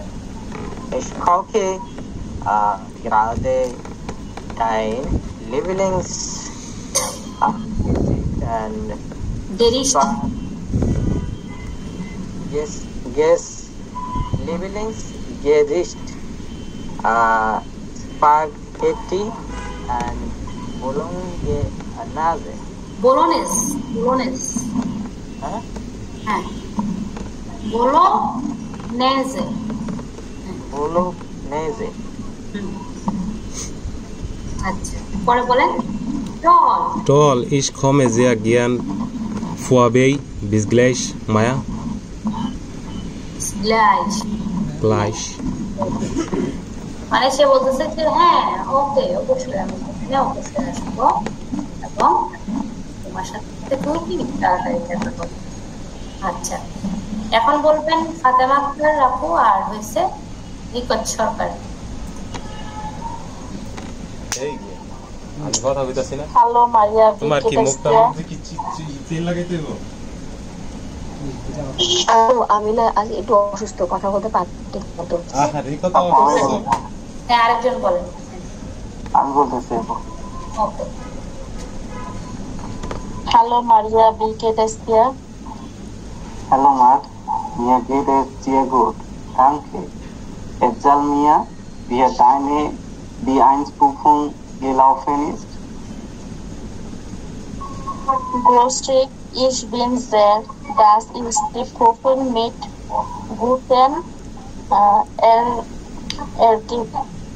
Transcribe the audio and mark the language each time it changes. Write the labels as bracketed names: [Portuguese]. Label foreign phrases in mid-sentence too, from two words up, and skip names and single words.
[German] Ich koche gerade dein Lieblings Lieblingsgericht Spaghetti and Bolognese. Bolognese. Huh? [Bangla] হ্যাঁ Bolognese. Bolognese. আচ্ছা পরে বলেন [German] Toll, ich komme sehr gern vorbei. Bis gleich, Maya. Gleich. [Bangla] মানে সে বলতেছে যে হ্যাঁ ওকে অবশ্যই আমি অবশ্যই আসবো এবং তোমার সাথে খুবই তাড়াতাড়ি দেখা করবো। আচ্ছা এখন বলবেন ফাতেমা আক্তার আপু আর হয়েছে রিকত সরকার। আমি কথা কইতাছি না। হ্যালো মারিয়া, তোমার কি মুখটা মধ্যে কি তেল লাগাইতে হবে? আমি না আজ একটু অসুস্থ, কথা বলতে পারছি মতো। আরে কথা অসুস্থ। হ্যাঁ আরেকজন বলেন। আমি বলতেছি। ওকে। [German] Hallo Maria, wie geht es dir? Hallo Marc, mir geht es sehr gut, danke. Erzähl mir, wie deine B1-Prüfung gelaufen ist. Großartig, ich bin sehr, dass ich die Prüfung mit guten